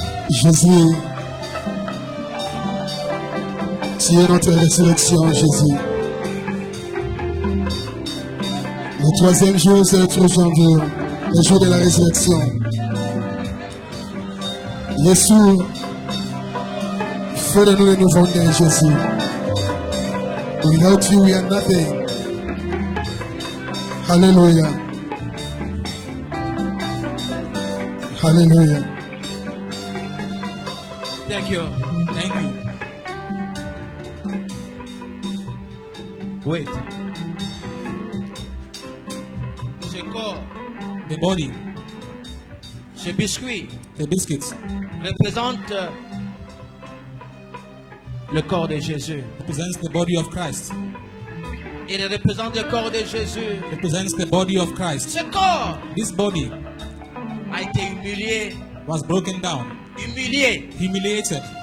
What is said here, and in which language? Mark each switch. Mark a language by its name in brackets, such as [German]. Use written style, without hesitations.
[French] Jésus, tu es notre résurrection, Jésus. Le troisième jour, c'est le 3 janvier, le jour de la résurrection. Jésus, fais de nous les nouveaux-nés, Jésus. [English] Without you, we are nothing. Hallelujah. Hallelujah. Thank you. Thank you. Wait. [French] Ce corps, [English] The body, [French] ce biscuit [English] the biscuits, [French] représente le corps de Jésus. [English] represents the body of Christ. [French] Il représente le corps de Jésus. [English] represents the body of Christ. [French] Ce corps [English] This body [French] a été humilié, [English] was broken down, humiliated